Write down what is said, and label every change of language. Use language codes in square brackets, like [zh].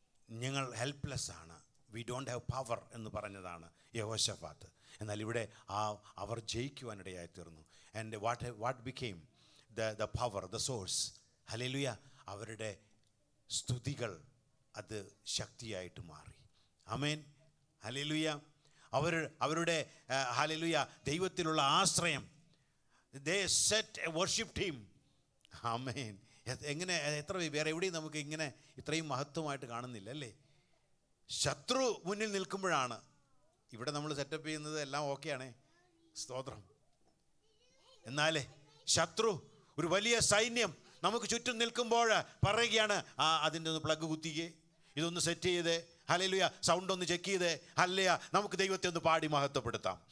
[ml] ഞങ്ങൾ ഹെൽപ്ലെസ് ആണ്, [en] we don't have power [ml] എന്ന് പറഞ്ഞതാണ് യഹോശഫാത്ത്. എന്നാൽ ഇവിടെ അവർ ജയിക്കുവാനിടയായി തീർന്നു. [en] And what became the power, the source? [ml] Hallelujah. അവരുടെ സ്തുതികൾ അത് ശക്തിയായിട്ട് മാറി. ആമേൻ, ഹല്ലേലൂയ. അവരുടെ ഹല്ലേലൂയ ദൈവത്തിലുള്ള ആശ്രയം, [en] they set a worship team. [ml] ആമേൻ. എങ്ങനെ എത്ര വേറെ എവിടെയും നമുക്ക് ഇങ്ങനെ ഇത്രയും മഹത്വമായിട്ട് കാണുന്നില്ല അല്ലേ? ശത്രു മുന്നിൽ നിൽക്കുമ്പോഴാണ്. ഇവിടെ നമ്മൾ സെറ്റപ്പ് ചെയ്യുന്നത് എല്ലാം ഓക്കെയാണേ, സ്തോത്രം. എന്നാലേ ശത്രു ഒരു വലിയ സൈന്യം നമുക്ക് ചുറ്റും നിൽക്കുമ്പോൾ പറയുകയാണ്, അതിൻ്റെ ഒന്ന് പ്ലഗ് കുത്തിക്കേ, ഇതൊന്ന് സെറ്റ് ചെയ്തേ, ഹല്ലേലൂയ, സൗണ്ട് ഒന്ന് ചെക്ക് ചെയ്തേ, ഹല്ലേലൂയ, നമുക്ക് ദൈവത്തെ ഒന്ന് പാടി മഹത്വപ്പെടുത്താം.